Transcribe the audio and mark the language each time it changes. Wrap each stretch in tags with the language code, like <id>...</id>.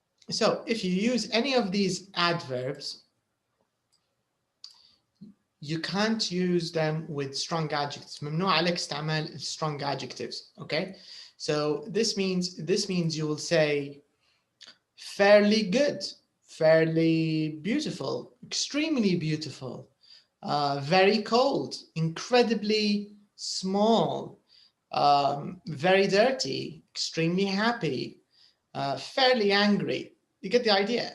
<en>So if you use any of these adverbs, you can't use them with strong adjectives.</en> <ar>ممنوع عليك استعمال strong adjectives.</ar> <en>Okay, so this means you will say fairly good, fairly beautiful, extremely beautiful, very cold, incredibly small, very dirty, extremely happy, fairly angry. You get the idea.</en>